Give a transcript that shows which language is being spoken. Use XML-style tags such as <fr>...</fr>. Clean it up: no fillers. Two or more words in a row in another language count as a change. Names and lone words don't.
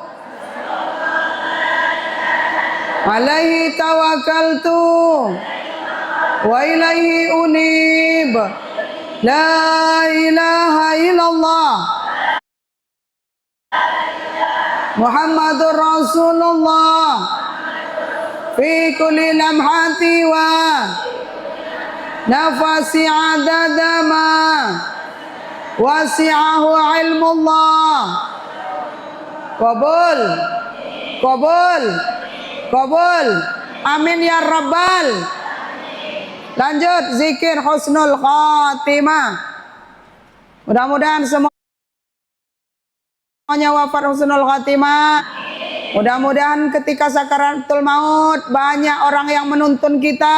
<ar>عليه توكلت وإليه أنيب. لا إله إلا الله محمد رسول الله في كل لمحة ونفس عدد ما وسعه علم الله. قبول، قبول، قبول. آمين يا رب.</ar> <id>Lanjut zikir</id> <ar>حسن الخاتمة.</ar> <id>Mudah-mudahan semuanya wafat</id> <ar>حسن الخاتمة.</ar> <id>Mudah-mudahan ketika</id> <ar>سكرات الموت</ar> <id>banyak orang yang menuntun kita.</id>